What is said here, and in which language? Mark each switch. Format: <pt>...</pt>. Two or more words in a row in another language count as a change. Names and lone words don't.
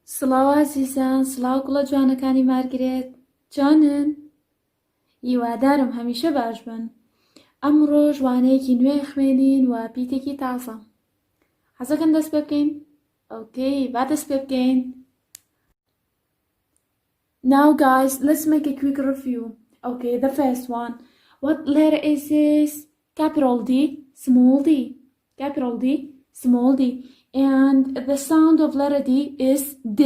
<ckb>سڵاو عزیزان، سڵاو گوڵە جوانەکانی مارگرێت، جانن؟ هیوادارم هەمیشە باش بن. ئەمڕۆ وانەیەکی نوێ خوێنین و پیتێکی تازە. حەزەکەن دەست پێ بکەین؟ ئۆکەی، با دەست پێ بکەین.</ckb> <en>Now guys, let's make a quick review. Okay, the first one. What letter is this? Capital D, small d. Capital D, small d. And the sound of letter D is D.</en>